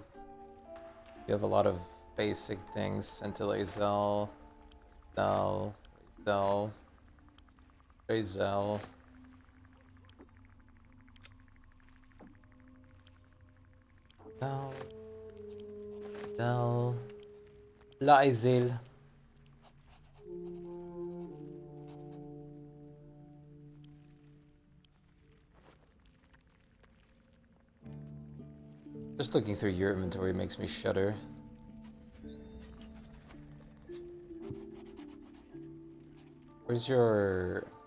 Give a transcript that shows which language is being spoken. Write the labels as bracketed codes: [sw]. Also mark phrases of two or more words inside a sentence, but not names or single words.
[en] You have a lot of basic things. Scintillate-Zel, Zel, Zel, Zel. Zel. Zel. Laezel. Just looking through your inventory makes me shudder. Where's your...